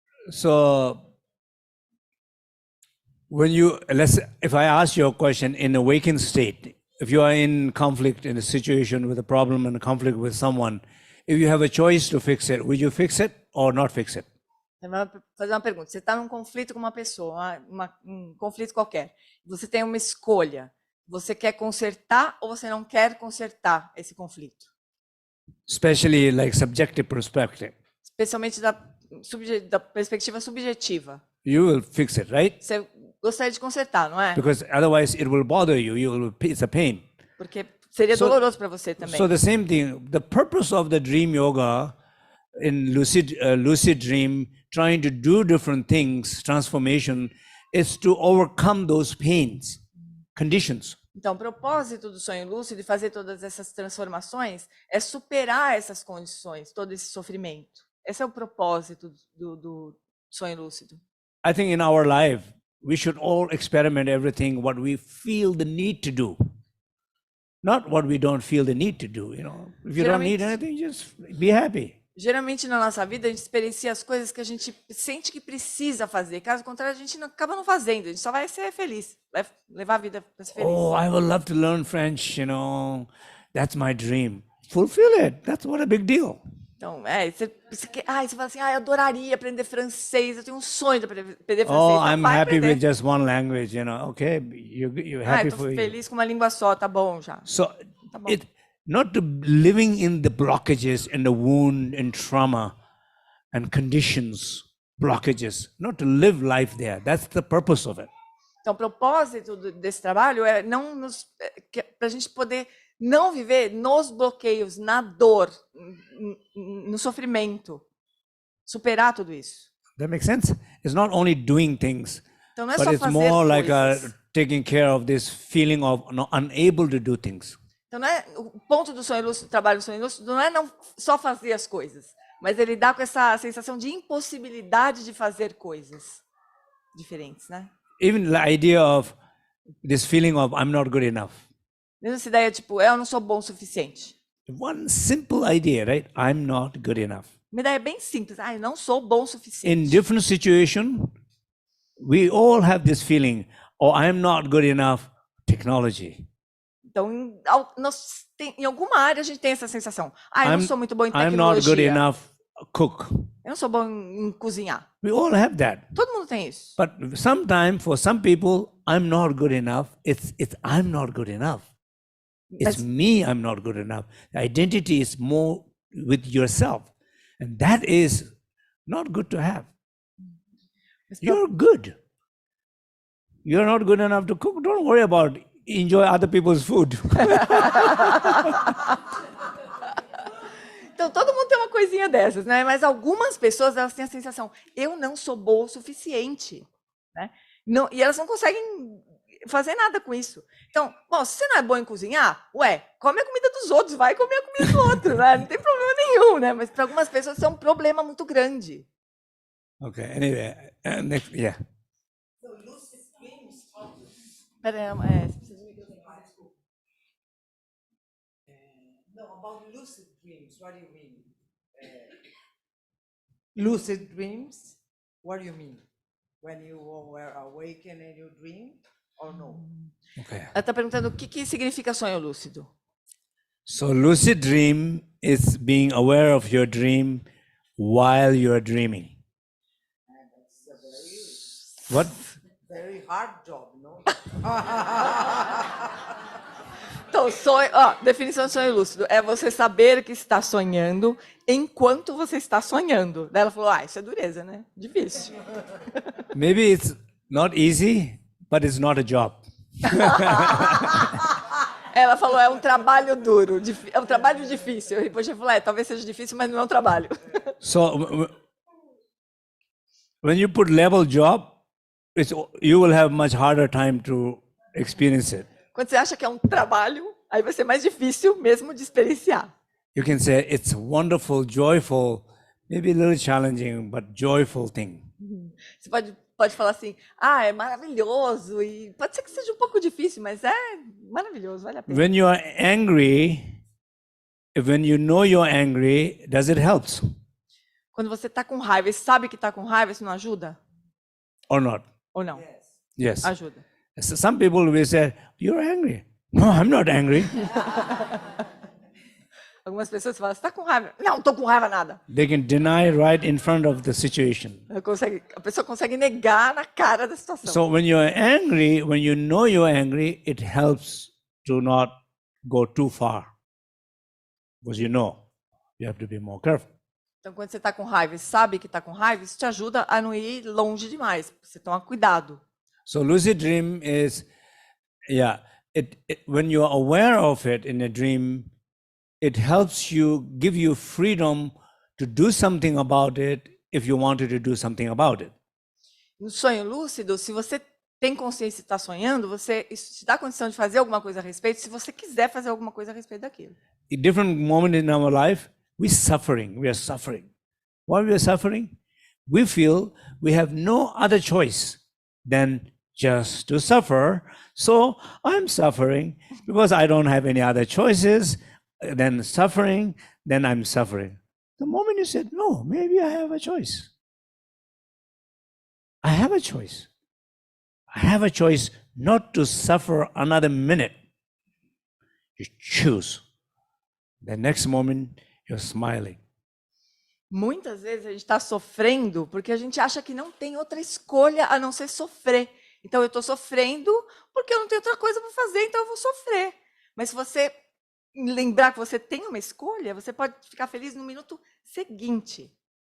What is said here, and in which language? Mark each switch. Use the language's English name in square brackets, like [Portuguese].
[English] So if I ask you a question, in awakened state, if you are in conflict, in a situation with a problem and a conflict with someone, if you have a choice to fix it, would you fix it or not fix it? [Portuguese] Eu vou fazer uma pergunta. Você está num conflito com uma pessoa, um conflito qualquer. Você tem uma escolha. Você quer consertar ou você não quer consertar esse conflito? [English] Especially like subjective perspective. [Portuguese] Especialmente da perspectiva subjetiva. [English] You will fix it, right? [Portuguese] Você gostaria de consertar, não é? [English] Because otherwise it will bother you. It's a pain. [Portuguese] Porque seria doloroso para você também. [English] So the same thing. The purpose of the dream yoga in lucid dream, trying to do different things, transformation, is to overcome those pains, conditions. [Portuguese] Então, o propósito do sonho lúcido e fazer todas essas transformações é superar essas condições, todo esse sofrimento. Esse é o propósito do sonho lúcido. [English] I think in our life, we should all experiment everything what we feel the need to do. Not what we don't feel the need to do, If you don't need anything, just be happy. [Portuguese] Geralmente na nossa vida a gente experiencia as coisas que a gente sente que precisa fazer. Caso contrário, a gente acaba não fazendo. A gente só vai ser feliz, vai levar a vida para ser feliz. [English] Oh, I would love to learn French, That's my dream. Fulfill it. That's what a big deal. [Portuguese] Então, você fala assim, eu adoraria aprender francês, eu tenho um sonho de aprender francês. [English] Oh, I'm happy with just one language, Okay, you're happy for you. [Portuguese] Estou feliz com uma língua só, tá bom já. [English] So, [Portuguese] Tá bom. [English] not to living in the blockages and the wound and trauma and conditions, blockages, not to live life there. That's the purpose of it. [Portuguese] Então, o propósito desse trabalho é para a gente poder não viver nos bloqueios, na dor, no sofrimento, superar tudo isso. [English] That makes sense? It's not only doing things, [Portuguese] então, não é [English] but [Portuguese] só [English] it's [Portuguese] fazer [English] more like [Portuguese] coisas. [English] Taking care of this feeling of unable to do things. [Portuguese] Então, não é, o ponto do sonho lúcido, do trabalho do sonho lúcido, não é só fazer as coisas, mas ele dá com essa sensação de impossibilidade de fazer coisas. diferentes, né? [English] Even the idea of this feeling of I'm not good enough. [Portuguese] Mesmo essa ideia, tipo, eu não sou bom o suficiente. [English] One simple idea, right? I'm not good enough. [Portuguese] Uma ideia bem simples. Eu não sou bom o [English] In [Portuguese] suficiente. [English] different situation, we all have this feeling, oh, I'm not good enough. Technology. [Portuguese] Então, em alguma área a gente tem essa sensação. Eu não sou muito bom em [English] I'm not good [Portuguese] tecnologia. [English] enough cook. [Portuguese] Eu não sou bom em cozinhar. [English] We all have that. [Portuguese] Todo mundo tem isso. [English] But sometimes for some people, I'm not good enough. It's I'm not good enough. It's me, I'm not good enough. The identity is more with yourself. And that is not good to have. You're good. You're not good enough to cook. Don't worry about enjoy other people's food. [Portuguese] Então, todo mundo tem uma coisinha dessas, né? Mas algumas pessoas, elas têm a sensação, eu não sou boa o suficiente, né? Não, e elas não conseguem fazer nada com isso. Então, bom, se você não é bom em cozinhar, come a comida dos outros, vai comer a comida do outro, né? Não tem problema nenhum, né? Mas para algumas pessoas isso é um problema muito grande. [English] Okay, anyway, next, yeah. [Portuguese] Peraí, [English] No, about lucid dreams, what do you mean? Lucid dreams, what do you mean? When you were awakened and you dream, or no? Okay. [Portuguese] ela está perguntando o que significa sonho lúcido. [English] So lucid dream is being aware of your dream while you are dreaming. That's a What? very hard job, no? [Portuguese] Então, definição de sonho lúcido é você saber que está sonhando enquanto você está sonhando. Daí ela falou, isso é dureza, né? Difícil. [English] Maybe it's not easy, but it's not a job. [Portuguese] Ela falou, é um trabalho duro, é um trabalho difícil. E depois eu falei, talvez seja difícil, mas não é um trabalho. [English] So when you put level job, you will have much harder time to experience it. [Portuguese] Quando você acha que é um trabalho, aí vai ser mais difícil mesmo de experienciar. [English] You can say it's wonderful, joyful, maybe a little challenging, but joyful thing. [Portuguese] Você pode falar assim, é maravilhoso, e pode ser que seja um pouco difícil, mas é maravilhoso, vale a pena. [English] When you are angry, when you know you're angry, does it help? [Portuguese] Quando você está com raiva e sabe que está com raiva, isso não ajuda? [English] Or not? [Portuguese] Ou não? [English] Yes. [Portuguese] Ajuda. [English] So some people will say, you're angry. No, I'm not angry. [Portuguese] Algumas pessoas falam, você está com raiva? Não, estou com raiva nada. [English] They can deny right in front of the situation. [Portuguese] A pessoa consegue negar na cara da situação. [English] So when you're angry, when you know you're angry, it helps to not go too far. Because you know, you have to be more careful. [Portuguese] Então, quando você está com raiva e sabe que está com raiva, isso te ajuda a não ir longe demais. Você toma cuidado. [English] So lucid dream is, when you are aware of it in a dream, it helps you, give you freedom to do something about it if you wanted to do something about it. [Portuguese] No sonho lúcido, se você tem consciência e está sonhando, isso te dá condição de fazer alguma coisa a respeito, se você quiser fazer alguma coisa a respeito daquilo. [English] In different moment in our life, we are suffering. Why we are suffering? We feel we have no other choice than just to suffer. So I'm suffering because I don't have any other choices. Then I'm suffering. The moment you said, no, maybe I have a choice. I have a choice. I have a choice not to suffer another minute. You choose. The next moment, you're smiling. [Portuguese] Muitas vezes a gente está sofrendo porque a gente acha que não tem outra escolha a não ser sofrer. Então, eu estou sofrendo porque eu não tenho outra coisa para fazer, então eu vou sofrer. Mas se você lembrar que você tem uma escolha, você pode ficar feliz no minuto seguinte.